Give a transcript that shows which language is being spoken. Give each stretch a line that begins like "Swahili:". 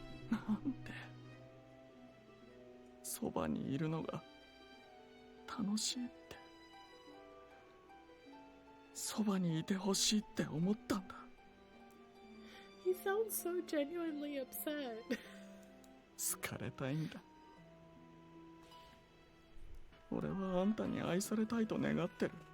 Japanese: なんでそばにいるのが楽しいって、そばにいてほしいって思ったんだ。
English: He sounds so genuinely upset.
Japanese: 好かれたいんだ。俺はあんたに愛されたいと願ってる。